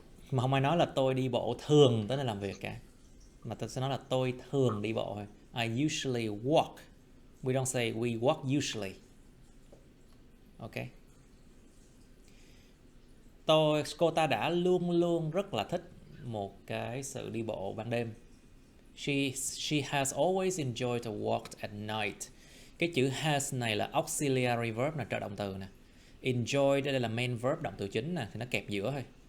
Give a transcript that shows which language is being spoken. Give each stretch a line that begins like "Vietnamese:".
Vietnamese: Mà không ai nói là tôi đi bộ thường tới nơi làm việc cả. Mà tôi sẽ nói là tôi thường đi bộ thôi.
English: I usually walk. We don't say we walk usually.
Vietnamese: Ok. Cô ta đã luôn luôn rất là thích một cái sự đi bộ ban đêm.
English: She has always enjoyed a walk at night.
Vietnamese: Cái chữ has này là auxiliary verb, là trợ động từ nè. Enjoy đây là main verb, động từ chính nè, thì nó kẹp giữa thôi.